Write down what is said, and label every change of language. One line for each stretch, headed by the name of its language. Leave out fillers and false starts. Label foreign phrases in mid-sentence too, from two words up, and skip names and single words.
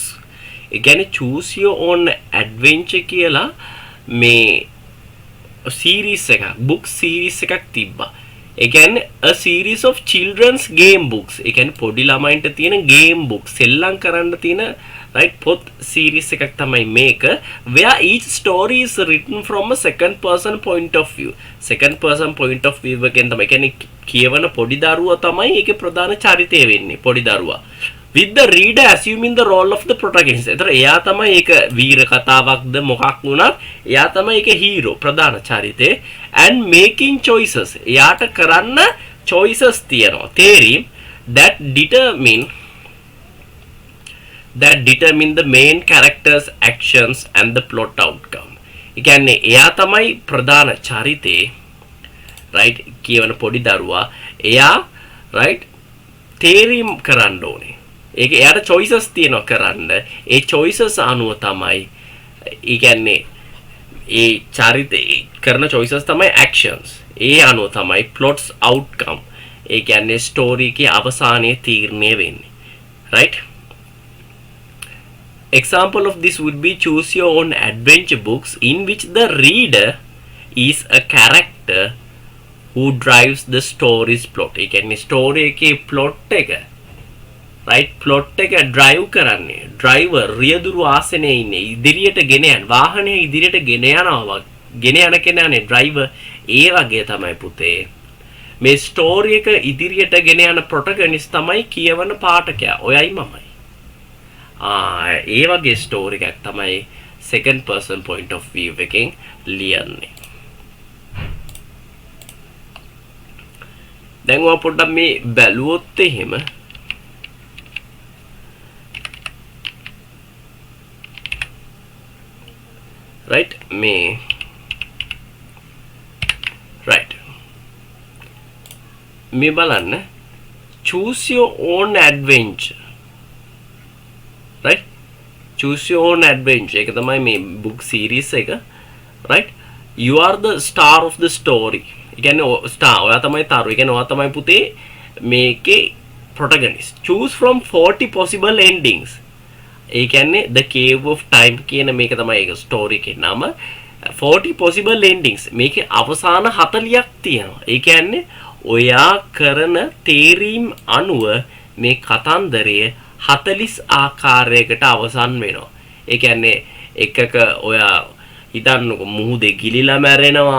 Sinhala: ඒ කියන්නේ
English: choose your own adventure
Sinhala: කියලා මේ series එකක්,
English: book series
Sinhala: එකක් තිබ්බා. ඒ කියන්නේ
English: a series of children's game books.
Sinhala: ඒ කියන්නේ පොඩි ළමයින්ට තියෙන
English: game books,
Sinhala: සෙල්ලම් කරන්න තියෙන right පොත් series එකක් තමයි මේක.
English: Where each story is written from a second person point of view. Second person point of view
Sinhala: එකෙන් තමයි කියන්නේ කියවන පොඩි දරුවා තමයි ඒකේ ප්‍රධාන චරිතය වෙන්නේ, පොඩි දරුවා.
English: With the reader assuming the role of the protagonist.
Sinhala: ඒතර එයා තමයි ඒක වීර කතාවක්ද මොකක් වුණත් එයා තමයි ඒකේ hero, ප්‍රධාන චරිතේ.
English: And making choices.
Sinhala: එයාට කරන්න choices තියෙනවා.
English: theory that determine the main characters actions and the plot outcome.
Sinhala: ඒ කියන්නේ එයා තමයි ප්‍රධාන චරිතේ right කියවන පොඩි දරුවා. එයා right theory කරන්න ඕනේ. ඒක එයාට choices තියෙනවා කරන්න. ඒ choices අනුව තමයි ඒ කියන්නේ ඒ චරිතේ කරන choices තමයි actions. ඒ අනුව තමයි
English: plots outcome.
Sinhala: ඒ කියන්නේ story එකේ අවසානයේ තීරණය වෙන්නේ.
English: right? Example of this would be choose your own adventure books in which the reader is a character who drives the story's plot.
Sinhala: ඒ කියන්නේ story එකේ plot එක right plot එක drive කරන්නේ driver රියදුරු ආසනයේ ඉන්නේ ඉදිරියට ගෙන යන වාහනය ඉදිරියට ගෙන යනවා ගෙන යන කෙනානේ driver. ඒ වගේ තමයි පුතේ මේ story එක ඉදිරියට ගෙන යන protagonist තමයි කියවන පාඨකයා ඔයයි මමයි. ඒ වගේ story එකක් තමයි
English: second person point of view
Sinhala: එකෙන් ලියන්නේ. දැන් ඔය පොඩ්ඩක් මේ බැලුවොත් එහෙම right මේ
English: right
Sinhala: මේ බලන්න
English: choose your own adventure right choose your own adventure
Sinhala: එක තමයි මේ
English: book series එක right you are the star of the story.
Sinhala: ඒ කියන්නේ star ඔයා තමයි තරු. ඒ කියන්නේ ඔයා තමයි පුතේ මේකේ protagonist.
English: Choose from 40 possible endings.
Sinhala: ඒ කියන්නේ the 𝐾𝐸-𝐆 කියන මේක තමයි ඒක story එකේ නම.
English: 40 possible endings.
Sinhala: මේකේ අවසාන 40ක් තියෙනවා. ඒ කියන්නේ ඔයා කරන තේරීම් අනුව මේ කතන්දරය 40 ආකාරයකට අවසන් වෙනවා. ඒ කියන්නේ එකක ඔයා හිතන්නකො මුහුදේ ගිලිලා මැරෙනවා.